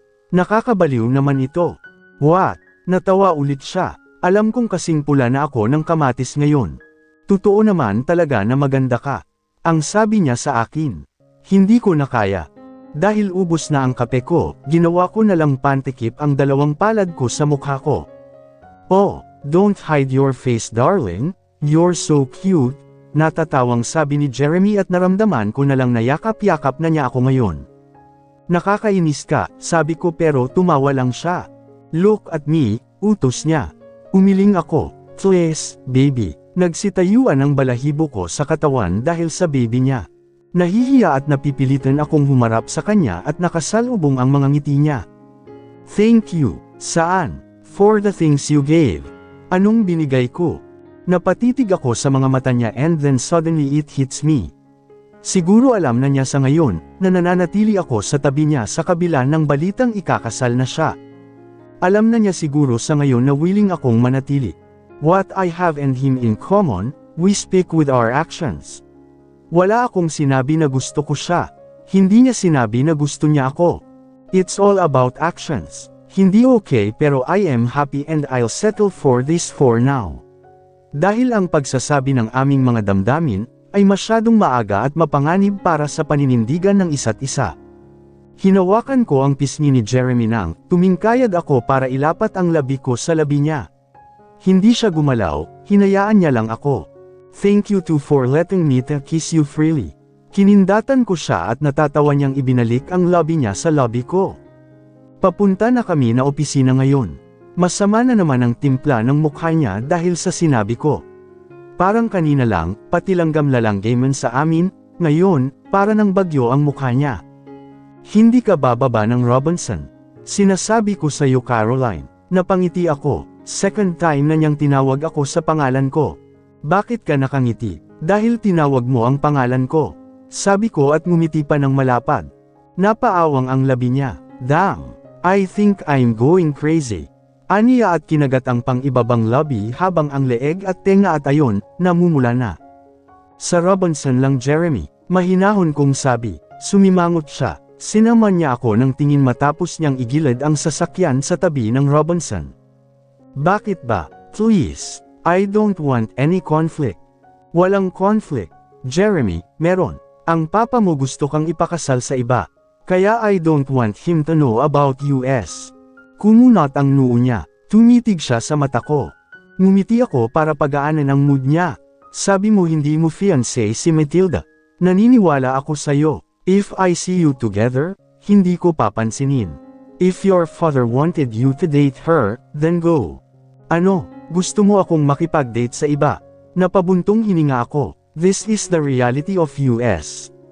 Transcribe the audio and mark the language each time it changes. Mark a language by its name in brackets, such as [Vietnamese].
[Filipino] Nakakabaliw naman ito. [English] What? [Filipino] Natawa ulit siya. Alam kong kasing pula na ako ng kamatis ngayon. Totoo naman talaga na maganda ka. Ang sabi niya sa akin. Hindi ko na kaya. Dahil ubos na ang kape ko, ginawa ko na lang pantikip ang dalawang palad ko sa mukha ko. [English] Oh, don't hide your face darling, you're so cute. [Filipino] Natatawang sabi ni Jeremy at naramdaman ko na lang na yakap-yakap na niya ako ngayon. Nakakainis ka, sabi ko pero tumawa lang siya. [English] Look at me, [Filipino] utos niya. Umiling ako. [English] Please, baby. [Filipino] Nagsitayuan ang balahibo ko sa katawan dahil sa baby niya. Nahihiya at napipilitan akong humarap sa kanya at nakasalubong ang mga ngiti niya. [English] Thank you. [Filipino] Saan? [English] For the things you gave. [Filipino] Anong binigay ko? Napatitig ako sa mga mata niya [English] and then suddenly it hits me. [Filipino] Siguro alam na niya sa ngayon, na nananatili ako sa tabi niya sa kabila ng balitang ikakasal na siya. Alam na niya siguro sa ngayon na willing akong manatili. [English] What I have and him in common, we speak with our actions. [Filipino] Wala akong sinabi na gusto ko siya. Hindi niya sinabi na gusto niya ako. [English] It's all about actions. [Filipino] Hindi okay pero [English] I am happy and I'll settle for this for now. [Filipino] Dahil ang pagsasabi ng aming mga damdamin, ay masyadong maaga at mapanganib para sa paninindigan ng isa't isa. Hinawakan ko ang pisngi ni Jeremy nang tumingkayad ako para ilapat ang labi ko sa labi niya. Hindi siya gumalaw, hinayaan niya lang ako. [English] Thank you too for letting me to kiss you freely. [Filipino] Kinindatan ko siya at natatawa niyang ibinalik ang lobby niya sa lobby ko. Papunta na kami na opisina ngayon. Masama na naman ang timpla ng mukha niya dahil sa sinabi ko. Parang kanina lang, pati langgam lalanggaman sa amin, ngayon, para ng bagyo ang mukha niya. Hindi ka bababa ng Robinson. Sinasabi ko sa iyo Caroline. Napangiti ako. [English] Second time [Filipino] na niyang tinawag ako sa pangalan ko. Bakit ka nakangiti? Dahil tinawag mo ang pangalan ko. Sabi ko at ngumiti pa ng malapad. Napaawang ang labi niya. [English] Damn! I think I'm going crazy. [Filipino] Aniya at kinagat ang pang-ibabang labi habang ang leeg at tenga at ayon, namumula na. Sa Robinson lang Jeremy, mahinahon kong sabi, sumimangot siya. Sinaman niya ako ng tingin matapos niyang igilid ang sasakyan sa tabi ng Robinson. Bakit ba? Please. [English] I don't want any conflict. [Filipino] Walang conflict. Jeremy, meron. Ang papa mo gusto kang ipakasal sa iba. [English] Kaya I don't want him to know about US. [Filipino] Kumunat ang noo niya. Tumitig siya sa mata ko. Ngumiti ako para pagaanan ang mood niya. Sabi mo hindi mo fiancé si Matilda. Naniniwala ako sa'yo. [English] If I see you together, [Filipino] hindi ko papansinin. [English] If your father wanted you to date her, then go. [Filipino] Ano, gusto mo akong makipag-date sa iba? Napabuntong hininga ako. [English] This is the reality of US.